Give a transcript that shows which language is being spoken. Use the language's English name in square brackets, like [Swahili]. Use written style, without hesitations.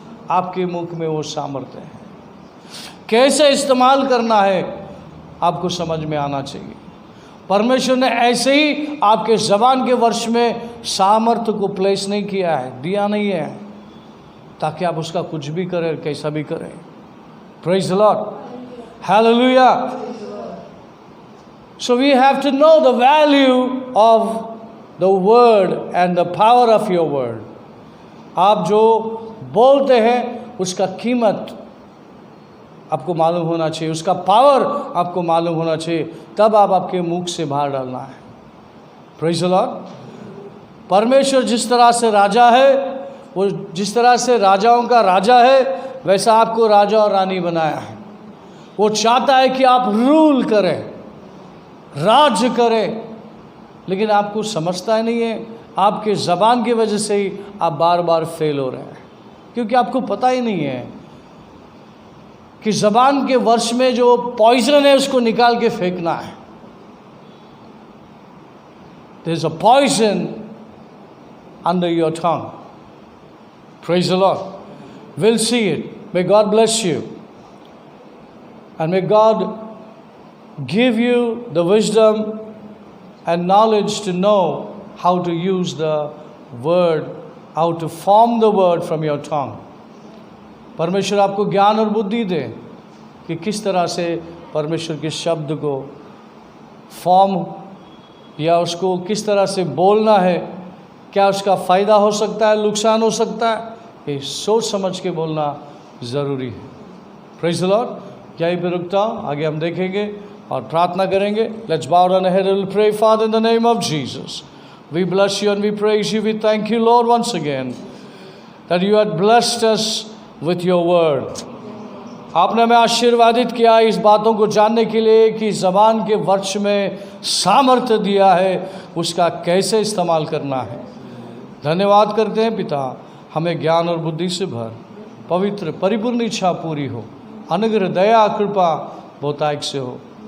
[Hindi] आपके मुख में वो सामर्थ्य है। कैसे इस्तेमाल करना है आपको समझ में आना चाहिए। परमेश्वर ने ऐसे ही आपके ज़बान के वर्ष में सामर्थ्य को प्लेस नहीं किया है, दिया नहीं है, ताकि आप उसका कुछ भी करें, कैसा भी करें। [English] Praise the Lord, hallelujah. So we have to know the value of the word and the power of your word. [Hindi] आप जो बोलते हैं उसका कीमत आपको मालूम होना चाहिए, उसका पावर आपको मालूम होना चाहिए, तब आप आपके मुख से बाहर डालना है। [English] Praise the Lord. [Hindi] परमेश्वर जिस तरह से राजा है, वो जिस तरह से राजाओं का राजा है, वैसा आपको राजा और रानी बनाया है। वो चाहता है कि आप रूल करें, राज्य करे, लेकिन आपको समझता ही नहीं है। आपके ज़बान की वजह से ही आप बार बार फेल हो रहे हैं, क्योंकि आपको पता ही नहीं है कि ज़बान के वर्ष में जो पॉइजन है उसको निकाल के फेंकना है। [English] There is a poison under your tongue. Praise the Lord. Will see it. May God bless you and may God give you the wisdom and knowledge to know how to use the word, how to form the word from your tongue. [Hindi] परमेश्वर आपको ज्ञान और बुद्धि दे कि किस तरह से परमेश्वर के शब्द को फॉर्म या उसको किस तरह से बोलना है, क्या उसका फ़ायदा हो सकता है, नुकसान हो सकता है, ये सोच समझ के बोलना ज़रूरी है। [English] Praise the Lord. [Hindi] यहीं पे रुकता हूँ, आगे हम देखेंगे और प्रार्थना करेंगे। [English] Let's bow down our head and we'll pray. Father, in the name of Jesus, we bless you and we praise you. We thank you, Lord, once again that you had blessed us with your word. [Hindi] आपने हमें आशीर्वादित किया इस बातों को जानने के लिए कि ज़बान के वर्ष में सामर्थ्य दिया है, उसका कैसे इस्तेमाल करना है। धन्यवाद करते हैं पिता, हमें ज्ञान और बुद्धि से भर, पवित्र परिपूर्ण इच्छा पूरी हो, अनुग्रह दया कृपा बहुतायत से हो।